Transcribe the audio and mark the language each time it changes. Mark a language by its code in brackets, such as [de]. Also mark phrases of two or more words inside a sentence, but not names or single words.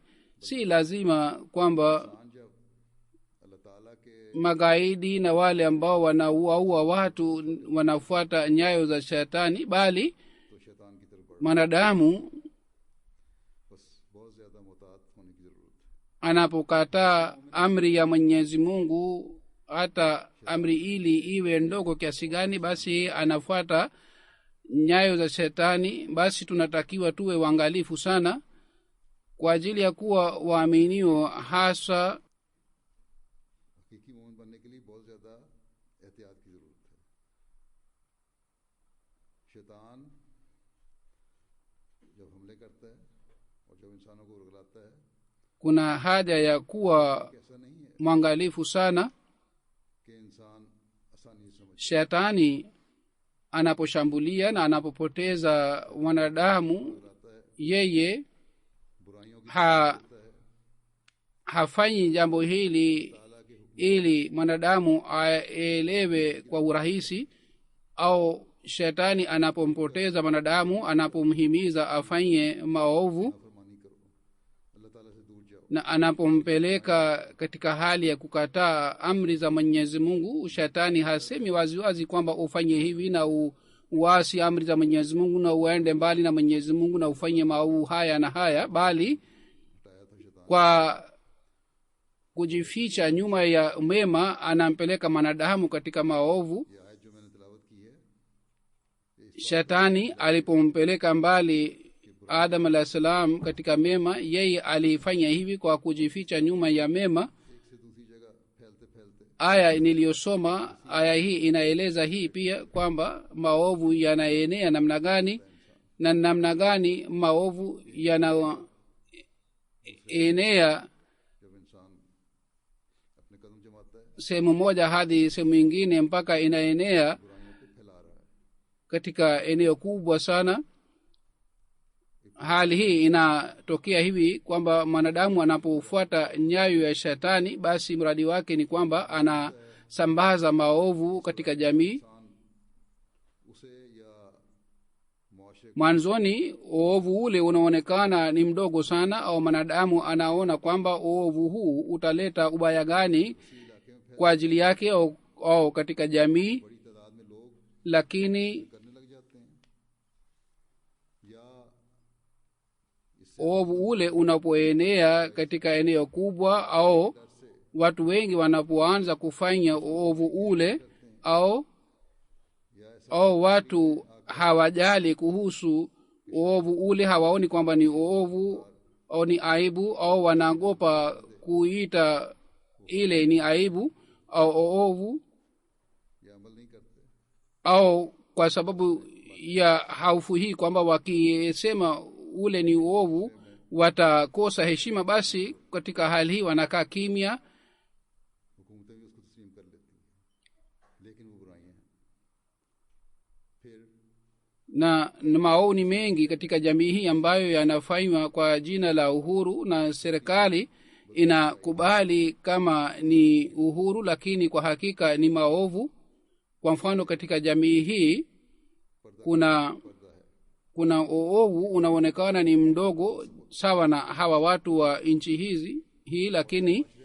[sw] Si lazima kwamba magaidi na wale ambao wanaua watu wanafuata nyayo za shetani, bali mwanadamu anapokataa amri ya Mwenyezi Mungu, hata amri ili iwe ndogo kiasi gani, basi anafuata nyayo za shetani. Basi tunatakiwa tuwe waangalifu sana kwa ajili ya kuwa waaminio, hasa [ur] حقیقی مومن بننے کے لیے بہت زیادہ احتیاط کی ضرورت ہے. شیطان جب حملے کرتا ہے اور جب انسانوں کو ورغلاتا ہے, [sw] kuna haja ya kuwa [ur] ایسا نہیں ہے [sw] mwangalifu sana. [ur] کہ انسان آسانی سے سمجھ [sw] Shetani anaposhambulia na anapopoteza wanadamu, yeye [ur] برائیوں کی [sw] hafanyi jambo hili ili mwanadamu aelewe kwa urahisi. Au shetani anapompoteza mwanadamu, anapomhimiza afanye maovu [ur] فرمانی کرو، اللہ تعالیٰ سے دور جاؤ, [sw] na anapompeleka katika hali ya kukataa amri za Mwenyezi Mungu, shetani hasemi waziwazi kwamba ufanye hivi na uasi amri za Mwenyezi Mungu na uende mbali na Mwenyezi Mungu na ufanye maovu haya na haya, bali [ur] ہٹایا تھا شیطان. [sw] kwa kujificha nyuma ya mema anampeleka mwanadamu katika maovu. [ur] یہ آیت جو میں نے تلاوت کی ہے, [sw] Shetani alipompeleka mbali Adam [ar] علیه السلام [sw] katika mema, yeye alifanya hivi kwa kujificha nyuma ya mema. [ur] ایک سے دوسری جگہ پھیلتے پھیلتے [sw] Aya niliyosoma, aya hii inaeleza hii pia kwamba maovu yanaenea namna gani na namna gani maovu yanaenea [ur] جب انسان اپنے قدم جماتا ہے, [sw] sehemu moja hadi sehemu ingine mpaka inaenea [ur] برائیوں کو پھیلا رہا ہے. [sw] katika eneo kubwa sana. Hali hii inatokea hivi kwamba mwanadamu anapofuata nyayo ya shetani, basi mradi wake ni kwamba anasambaza maovu katika jamii. [ur] اسے یا معاشرے [sw] Mwanzoni uovu ule unaonekana ni mdogo sana, au mwanadamu anaona kwamba uovu huu utaleta ubaya gani kwa ajili yake au katika jamii, [ur] بڑی تعداد میں لوگ [sw] lakini [ur] کرنے لگ جاتے ہیں، یا [sw] uovu ule unapoenea katika eneo kubwa, au watu wengi wanapoanza kufanya uovu ule, au watu hawajali kuhusu uovu ule, hawaoni kwamba ni uovu au ni aibu, au wanaogopa kuita ile ni aibu au uovu, [ur] یا عمل نہیں کرتے, [sw] au kwa sababu ya haufu hii kwamba wakisema ule ni uovu watakosa heshima, basi katika hali hii wanakaa kimya, [ur] حکومتیں بھی اس کو تسلیم کر لیتی ہیں، لیکن وہ برائیاں ہیں. پھر [sw] na maoni mengi katika jamii hii ambayo yanafanywa kwa jina la uhuru, na serikali inakubali kama ni uhuru, lakini kwa hakika ni maovu. Kwa mfano, katika jamii hii kuna uovu unaonekana ni mdogo sawa na hawa watu wa nchi hii, lakini